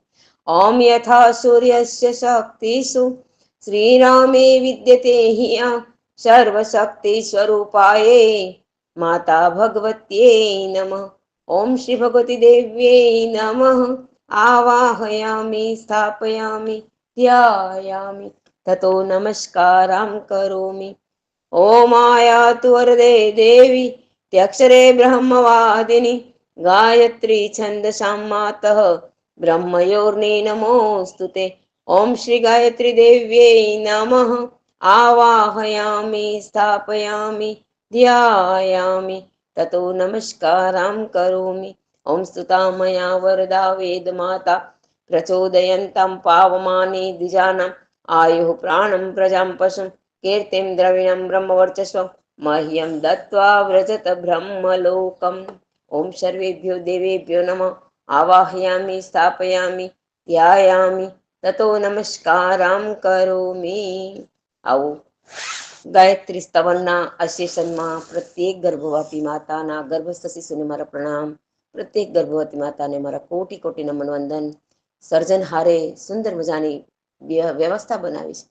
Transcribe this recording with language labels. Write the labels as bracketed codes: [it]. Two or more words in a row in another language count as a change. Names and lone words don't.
[sa] ઓમ યથા સૂર્યસ્ય શક્તિષુ શ્રીરામે વિદ્યતે હિયા સર્વશક્તિ સ્વરૂપાય માતા ભગવત્यै નમઃ. ઓમ શ્રી ભગવતી દેવ્यै નમઃ. આવાહયામિ સ્થાપયામિ ધ્યાયામિ તતો નમસ્કારામ કરોમિ. ઓમ આયાતુ વરદે દેવી त्यक्षरे ब्रह्मवादिनी गायत्री छन्दसां मातः ब्रह्मयोर्नि नमोऽस्तु ते। ओम श्री गायत्री देव्यै नमः। आवाहयामि स्थापयामि ध्यायामि ततो नमस्कारां करोमि। ओम स्तुता मया वरदा वेदमाता प्रचोदयन्तं पावमानि द्विजानाम् आयुः प्राणं प्रजां पशुं कीर्तिं द्रविणं ब्रह्मवर्चस्वं मह्यं दत्त्वा व्रजत ब्रह्मलोकम्। ओम सर्वेभ्यो देवेभ्यो नमः। आवाहयामि स्थापयामि ध्यायामि ततो નમસ્કારામ કરોમિ. [gu] આવો ગાયત્રી સ્તવનના આ સેશનમાં પ્રત્યેક ગર્ભવતી માતાના ગર્ભસ્થ શિશુને મારા પ્રણામ. પ્રત્યેક ગર્ભવતી માતાને મારા કોટી કોટી નમન વંદન. સર્જનહારે સુંદર મજાની વ્યવસ્થા બનાવી છે.